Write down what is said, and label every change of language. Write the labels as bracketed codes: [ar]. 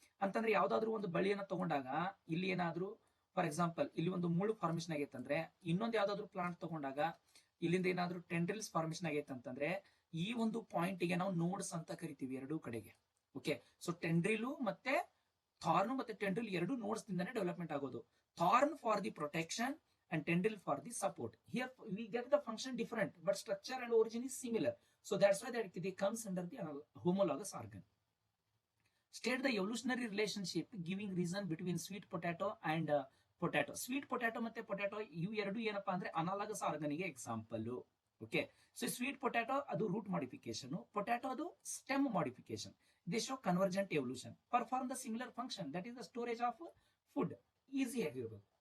[kn] ಅಂತಂದ್ರೆ ಯಾವ್ದಾದ್ರು ಒಂದು ಬಳ್ಳಿಯನ್ನ ತಗೊಂಡಾಗ ಇಲ್ಲಿ ಏನಾದ್ರು, ಫಾರ್ ಎಕ್ಸಾಂಪಲ್ ಇಲ್ಲಿ ಒಂದು ಮುಳ್ಳು ಫಾರ್ಮೇಶನ್ ಆಗೈತಂದ್ರೆ, ಇನ್ನೊಂದು ಯಾವ್ದಾದ್ರು ಪ್ಲಾಂಟ್ ತಗೊಂಡಾಗ ಇಲ್ಲಿಂದ ಏನಾದ್ರು ಟೆಂಡ್ರಿಲ್ಸ್ ಫಾರ್ಮೇಶನ್ ಆಗೈತಂತಂದ್ರೆ, ಈ ಒಂದು ಪಾಯಿಂಟ್ ಗೆ ನಾವು ನೋಡ್ಸ್ ಅಂತ ಕರಿತೀವಿ ಎರಡೂ ಕಡೆಗೆ. ಓಕೆ, ಸೊ ಟೆಂಡ್ರಿಲು ಮತ್ತೆ ಥಾರ್ನ್ ಮತ್ತೆ ಟೆಂಡ್ರಿಲ್ ಎರಡು ನೋಡ್ಸ್ ದಿಂದಾನೆ ಡೆವಲಪ್ಮೆಂಟ್ ಆಗೋದು. [en] Thorn for the protection and tendril for the support. Here we get the function different, but structure and origin is similar. So that's why that it comes under the homologous organ. State the evolutionary relationship giving reason between sweet potato and potato. [kn] Sweet potato ಮತ್ತೆ potato ಇವು ಎರಡು ಏನಪ್ಪಾ ಅಂದ್ರೆ ಅನಾಲಗಸ್ organ ಗೆ example. Okay, so sweet potato ಅದು root modification, potato ಅದು stem modification. [en] They show convergent evolution, perform the similar function, that is the storage of food. [kn] Easy ಆಗಿರ್ಬೋದು.